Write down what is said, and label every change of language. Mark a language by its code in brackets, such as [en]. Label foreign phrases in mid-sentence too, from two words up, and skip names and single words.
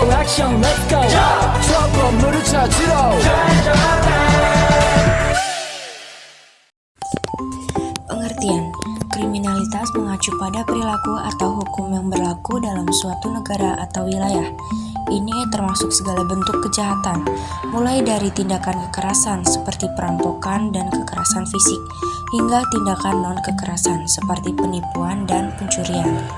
[ko] 액션 [en] let's go [ko] 저 건물을 찾으러 [id] Pengertian, kriminalitas mengacu pada perilaku atau hukum yang berlaku dalam suatu negara atau wilayah. Ini termasuk segala bentuk kejahatan, mulai dari tindakan kekerasan seperti perampokan dan kekerasan fisik, hingga tindakan non-kekerasan seperti penipuan dan pencurian.